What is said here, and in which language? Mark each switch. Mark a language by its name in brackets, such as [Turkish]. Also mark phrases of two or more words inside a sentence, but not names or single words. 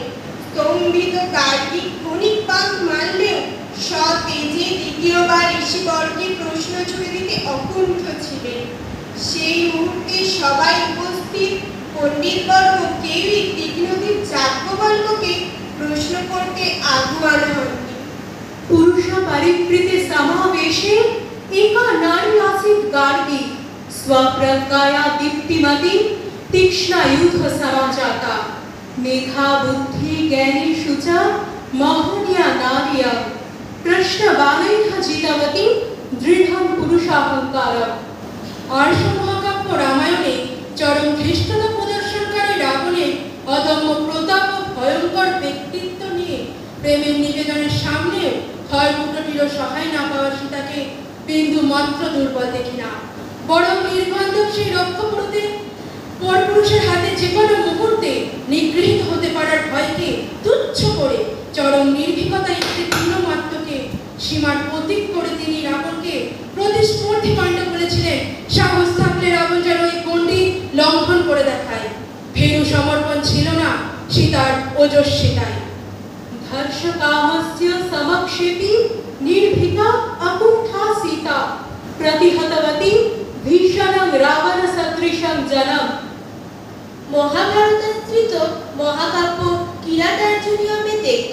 [Bangla] স্তম্ভিত গার্গী ক্ষণিক পাক মানলেও সতেজে দ্বিতীয়বার ঋষিবর্গে প্রশ্ন ছুড়ে দিতে অকুণ্ঠ ছিলেন। সেই মুহূর্তে সবাই উপস্থিত পণ্ডিতবর্গ কেউই তীক্ষ্ণতীর যাজ্ঞবল্ক্যকে প্রশ্ন করতে আগুয়ানো হননি। [Sanskrit] पुरुष परिवृते समावेशे एका नारी आसीत् गार्गी स्वप्रज्ञाया दीप्तिमती तीक्ष्णयुध समाजाता मेधा बुद्धि ज्ञानेषु च महनीया नार्या प्रश्नबाणैः जितवती दृढं पुरुषाहंकारम्। [Bangla] আর্য মহাকাব্য রামায়ণে চরম ধৃষ্টতা প্রদর্শনকারী রাবণের অদম্য প্রতাপ ও ভয়ঙ্কর ব্যক্তিত্ব নিয়ে প্রেমের নিবেদনের সামনেও খড়কুটোটিরও সহায় না পাওয়া সীতাকে বিন্দু মাত্র দুর্বল দেখি না, বরং নির্বান্ধব সেই রক্ষপুরতে পরপুরুষের হাতে যে কোনো মুহূর্তে নিগৃহীত হতে পারার ভয়কে তুচ্ছ করে চরম নির্ভীকতায় একটি পূর্ণমাত্রকে সীমার প্রতীক করে তিনি রাবণকে প্রতিস্পর্ধী কাণ্ড বলেছিলেন। সাহস থাকলে রাবণ যেন এই গণ্ডি লঙ্ঘন করে দেখায়। ভীরু সমর্পণ ছিল না সীতার ওজস্বিতায়। [Sanskrit] धर्षकामस्य समक्षेपि निर्भीता अकुण्ठा सीता प्रतिहतवती भीषणं रावण सदृशं जनम्। [Bangla] মহাভারতাশ্রিত মহাকাব্য কিরাতার্জুনীয়মেতে